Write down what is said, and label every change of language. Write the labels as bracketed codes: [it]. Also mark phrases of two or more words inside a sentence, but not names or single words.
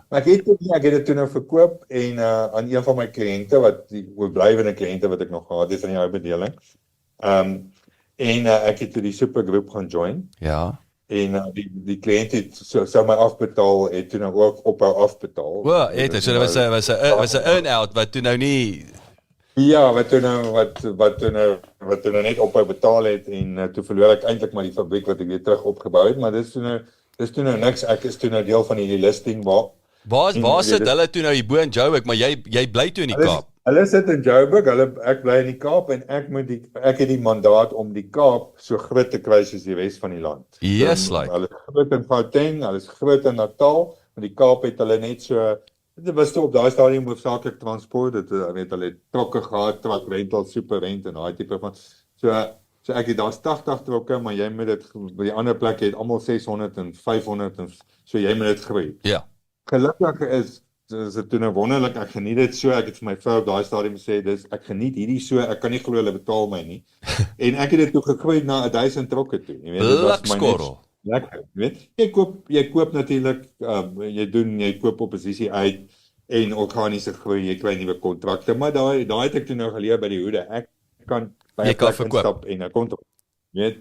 [af] Maar ek het dit toe nou verkoop, en aan een van my kliënte, die oorblywende kliënte wat ek nog gehad het in die ou bedeling, en ek het toe die supergroep gaan join. Ja. En die kliënt het sou my afbetaal, het toe nou ook ophou afbetaal. So dit was 'n earn-out wat toe nou nie... Ja, wat toe nou net ophou betaal het, en toe verloor ek eintlik maar die fabriek wat ek weer terug opgebou het, maar dis toe nou niks, ek is toe nou deel van hierdie listing Waar sit hulle toe nou hier bo in Joburg, maar jy bly toe in die Kaap? Hulle sit in Joburg, ek bly in die Kaap en ek het die mandaat om die Kaap so groot te kry soos die res van die land. [en] Yes, [af] Hulle is groot in Gauteng, hulle is groot in Natal, maar die Kaap het hulle net so, dit was toe op daai stadium hoofsaaklik transport, hulle het trokke gehad, [en] truck rental, [af] super rent en daai tipe van, so ek het daar's 80 trokke, maar jy moet dit, by die ander plekke het almal 600 en 500, en so jy moet dit groei. Ja. Gelukkig is dit toe nou wonderlik, ek geniet dit so, ek het vir my vrou op daai stadium gesê, ek geniet hierdie so, ek kan nie glo hulle betaal my nie, en ek het dit toe gegroei na 1000 trokke toe, jy weet, dit was my net lekker, jy weet, jy koop natuurlik, jy koop opposisie uit, en organiese groei, jy kry nuwe kontrakte, maar daai het ek toe nou geleer by die hoede, ek kan by 'n plek instap en 'n kontrak, jy weet.